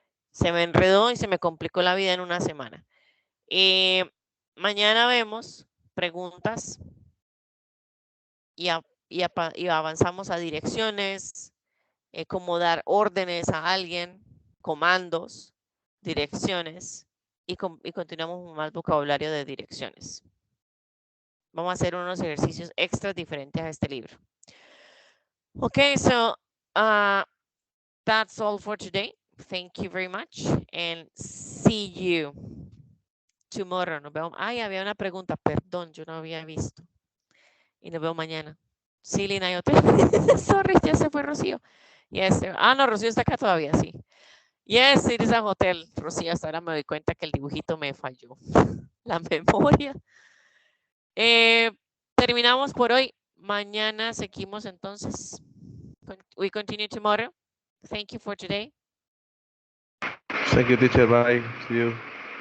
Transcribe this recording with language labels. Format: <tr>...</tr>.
<es>Se me enredó y se me complicó la vida en una semana. Mañana vemos preguntas y avanzamos a direcciones, cómo dar órdenes a alguien, comandos, direcciones y continuamos con más vocabulario de direcciones. Vamos a hacer unos ejercicios extras diferentes a este libro.</es> <en>Okay, so that's all for today. Thank you very much and see you tomorrow.</en> <es>Nos vemos. Ay, había una pregunta, perdón, yo no había visto. Y nos vemos mañana.</es> <en>Silly Night Hotel. Sorry,</en> <es>ya se fue</es> <en>Rocío. Yes.</en> <es>No, Rocío está acá todavía, sí.</es> <en>Yes, it is a hotel.</en> <es>Rocío, hasta ahora me doy cuenta que el dibujito me falló. La memoria. Terminamos por hoy. Mañana seguimos entonces.</es> <en>We continue tomorrow. Thank you for today. Thank you, teacher. Bye. See you.</en>